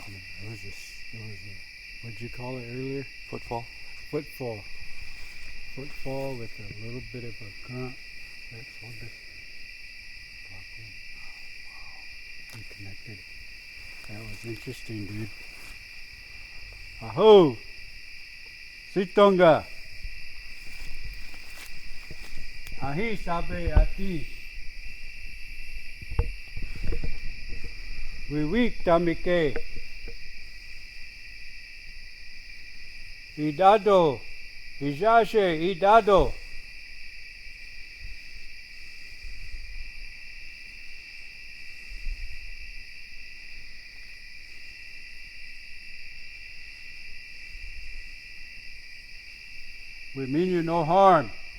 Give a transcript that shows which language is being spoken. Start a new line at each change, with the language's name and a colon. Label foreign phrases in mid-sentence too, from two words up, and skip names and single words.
English: It was a, what'd you call it earlier? Footfall? Footfall. Footfall with a little bit of a grunt. That's wonderful. Wow. We connected. That was interesting, dude. Aho! Citonga! Ahi sabe ati. Wiwik tamike. Idado. Ijaje idado. We mean you no harm.